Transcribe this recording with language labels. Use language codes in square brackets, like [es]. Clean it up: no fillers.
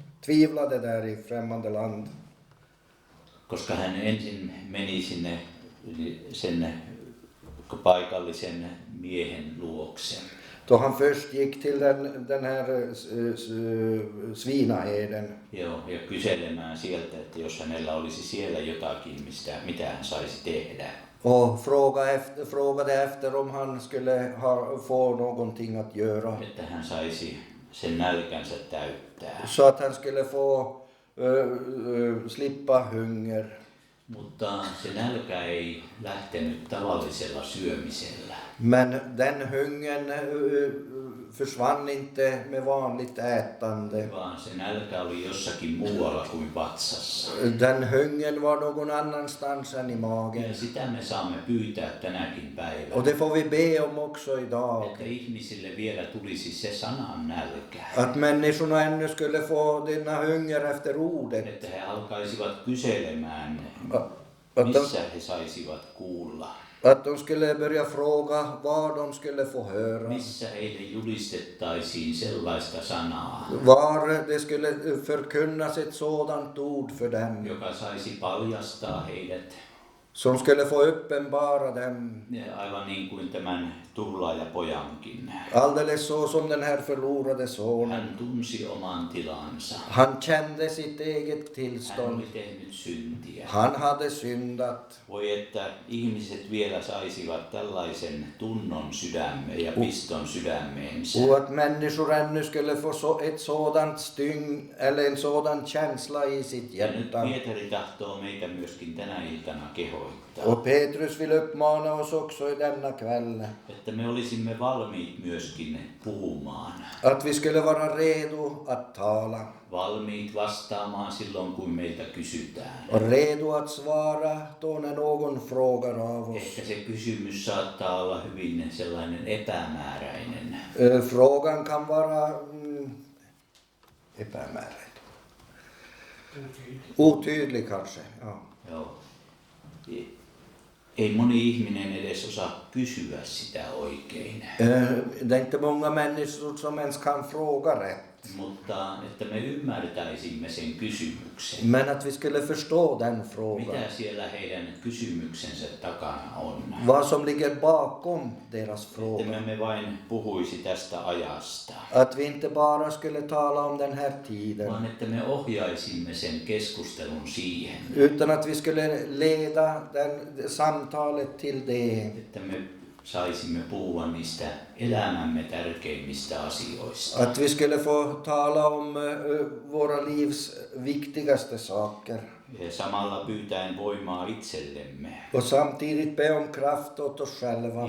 [sv] Tvivlade där i främmande land. [fi] Koska hän ensin meni sinne sen paikallisen miehen luokse. [sv] Då han först gick till den här svinaherden. [fi] Joo, ja kyselemään sieltä, että jos hänellä olisi siellä jotakin, mitä hän saisi tehdä. [sv] Och frågade efter om han skulle få någonting att göra. [fi] Että hän saisi sen nälkänsä täyttää. [sv] Så att han skulle få slippa hunger. [fi] Mutta se nälkä ei lähtenyt tavallisella syömisellä. [sv] Men den hungern försvann inte med vanligt ätande. [fi] Vaan se nälkä oli jossakin muualla kuin vatsassa. [sv] Den hungern var någon annanstans än i [fi] Ja [sv] magen. [fi] sitä me saamme pyytää tänäkin päivänä. [sv] Och det får vi be om också idag. [fi] Että ihmisille vielä tulisi se sanan nälkä. [sv] Att människorna ännu skulle få denna hunger efter ordet. [fi] Että he alkaisivat kyselemään, missä he saisivat kuulla. [sv] Att de skulle börja fråga vad de skulle få höra. [fi] Missä heille julistettaisiin sellaista sanaa, [sv] Var det skulle förkunnas ett sådant ord för dem. [fi] joka saisi paljastaa heidät. [sv] Som skulle få uppenbara dem. [fi] Ja aivan niin kuin tämän tuhlaajapojankin. [sv] Alldeles så som den här förlorade sonen. [fi] Hän tunsi oman tilansa. [sv] Han kände sitt eget [fi] Hän [sv] tillstånd. [fi] oli tehnyt syntiä. [sv] Han hade syndat. [fi] Voi että ihmiset vielä saisivat tällaisen tunnon sydämeen ja piston sydämeensä. [sv] Och att människor ännu skulle få ett sådant styng eller en sådan känsla i sitt [fi] Ja nyt [sv] hjärta. [fi] Pietari tahtoo meitä myöskin tänä iltana kehoittaa. kirjoittaa. [sv] Och Petrus vill uppmana oss också i denna kväll [fi] Että me olisimme valmiit myöskin puhumaan. [sv] att vi skulle vara redo att tala [fi] Valmiit vastaamaan silloin, kun meiltä kysytään. [sv] och redo att svara då när någon frågar av oss. [fi] Ehkä se kysymys saattaa olla hyvin sellainen epämääräinen. [sv] Frågan kan vara epämääräinen. Otydlig kanske. Ja. [fi] Joo. Ei moni ihminen edes osaa kysyä sitä oikein. [sv] Det är inte många människor som ens kan fråga rätt. [fi] Mutta että me ymmärtäisimme sen kysymyksen. [sv] Men att vi skulle förstå den frågan. [fi] Mitä siellä heidän kysymyksensä takana on. [sv] Vad som ligger bakom deras [fi] Että [sv] fråga. [fi] me vain puhuisi tästä ajasta. [sv] Att vi inte bara skulle tala om den här tiden. [fi] Vaan että me ohjaisimme sen keskustelun siihen. [sv] Utan att vi skulle leda samtalet till det. [fi] Että me saisimme puhua niistä elämämme tärkeimmistä asioista. [sv] Att vi skulle få tala om våra livs viktigaste saker. [fi] Ja samalla pyytäen voimaa itsellemme [sv] Och samtidigt be om kraft åt oss själva.